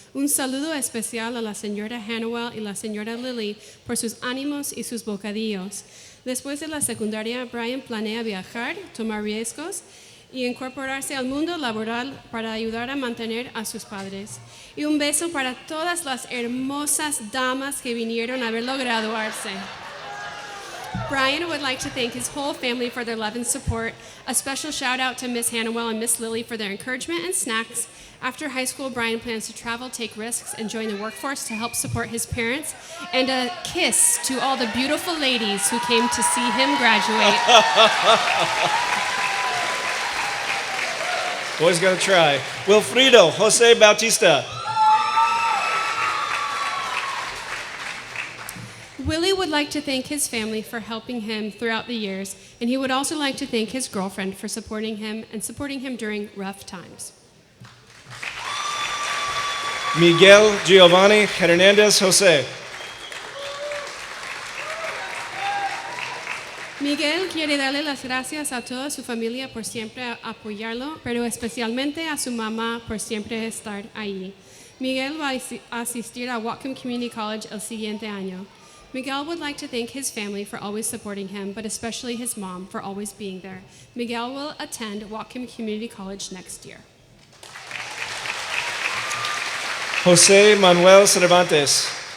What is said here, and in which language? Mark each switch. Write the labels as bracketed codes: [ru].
[es] Un saludo especial a la señora Hannawell y la señora Lily por sus ánimos y sus bocadillos. Después de la secundaria, Brian planea viajar, tomar riesgos y incorporarse al mundo laboral para ayudar a mantener a sus padres. Y un beso para todas las hermosas damas que vinieron a verlo graduarse. [en] Brian would like to thank his whole family for their love and support. A special shout out to Miss Hannawell and Miss Lily for their encouragement and snacks. After high school, Brian plans to travel, take risks, and join the workforce to help support his parents. And a kiss to all the beautiful ladies who came to see him graduate. Boys gotta try. Wilfrido Jose Bautista. Willie would like to thank his family for helping him throughout the years, and he would also like to thank his girlfriend for supporting him during rough times. Miguel Giovanni Hernandez Jose. [es] Miguel quiere darle las gracias a toda su familia por siempre apoyarlo, pero especialmente a su mamá por siempre estar ahí. Miguel va a asistir a Whatcom Community College el siguiente año. [en] Miguel would like to thank his family for always supporting him, but especially his mom for always being there. Miguel will attend Whatcom Community College next year. Jose Manuel Cervantes.